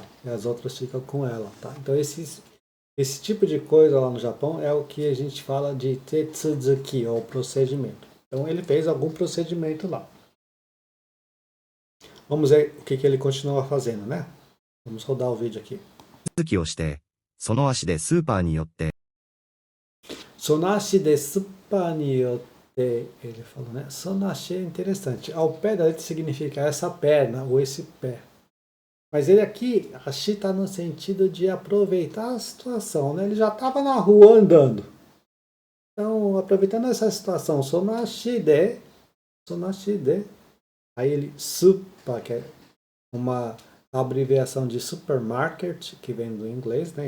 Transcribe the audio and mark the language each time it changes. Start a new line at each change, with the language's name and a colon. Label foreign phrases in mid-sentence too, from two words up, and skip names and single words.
Portuguese: E as outras ficam com ela, tá? Então esse tipo de coisa lá no Japão é o que a gente fala de tetsuzuki, ou procedimento. Então ele fez algum procedimento lá. Vamos ver o que ele continua fazendo, né? Vamos rodar o vídeo aqui.
Japanese: 手続きをして、その足でスーパーに寄って、その足でスーパーに寄って,
Portuguese: ele falou, né? Sonashi é interessante. Ao pé da letra significa essa perna ou esse pé. Mas ele aqui, ashi está no sentido de aproveitar a situação, né? Ele já estava na rua andando. Então, aproveitando essa situação,
Japanese: その足で,
Portuguese: aí ele suppa, que é uma abreviação de supermarket, que vem do inglês, né?